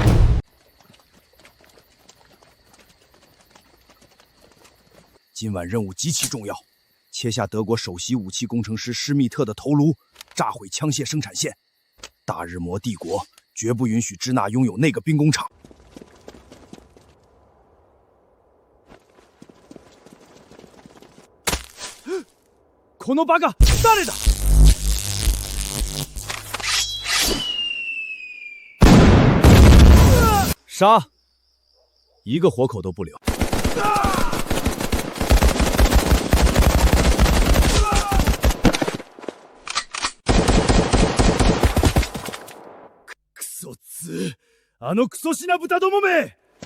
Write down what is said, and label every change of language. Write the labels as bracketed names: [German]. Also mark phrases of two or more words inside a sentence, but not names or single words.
[Chinese] 今晚任务极其重要，切下德国首席武器工程师施密特的头颅，炸毁枪械生产线。大日魔帝国绝不允许支那拥有那个兵工厂。 [Japanese] このバカ誰だ？ [Chinese] 杀！一个活口都不留。 [Japanese] クソツ！あのクソシナ豚どもめ！